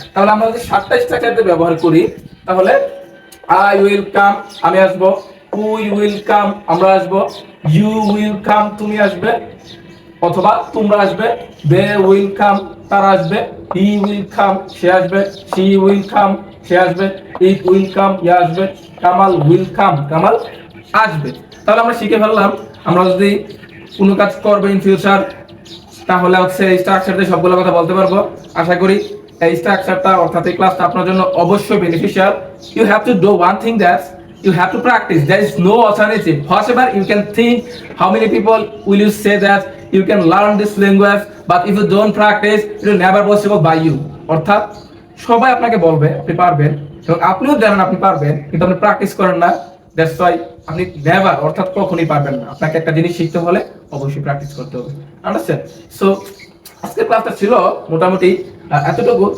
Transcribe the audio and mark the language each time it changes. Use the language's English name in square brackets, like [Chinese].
[Bangla] তাহলে আমরা যদি 7টা স্ট্রাকচার দিয়ে ব্যবহার করি, তাহলে [English] I will come [Bangla] আমি আসব, উই উইল কাম আমরা আসব, ইউ উইল কাম তুমি আসবে, অথবা তোমরা আসবে, দে উইল কাম তারা আসবে, হি উইল কাম সে আসবে, শি উইল কাম সে আসবে, ইট উইল কাম ইয়ে আসবে, কামাল উইল কাম কামাল আসবে। তাহলে আমরা শিখে ফেললাম, আমরা যদি কোনো কাজ করবো ইন ফিউচার, তাহলে হচ্ছে এই স্ট্রাকচার দিয়ে সবগুলো কথা বলতে পারবো। আশা করি এই স্ট্রাকচারটা অর্থাৎ এই ক্লাসটা আপনার জন্য অবশ্যই beneficial. [English] You have to do one thing, that you have to practice. There is no alternative. However, you can think how many people will you say that you can learn this language, but if you don't practice, it will never possible by you. [Bangla] অর্থাৎ সবাই আপনাকে বলবে আপনি পারবেন, এবং আপনিও জানেন আপনি পারবেন, কিন্তু আপনি প্র্যাকটিস করেন না। [English] that's why [Bangla] আপনি নেভার অর্থাৎ কখনোই পারবেন না। আপনাকে একটা জিনিস শিখতে হলে অবশ্যই প্র্যাকটিস করতে হবে। আন্ডারস্ট্যান্ড? সো আজকের ক্লাসটা ছিল মোটামুটি এতটুকু।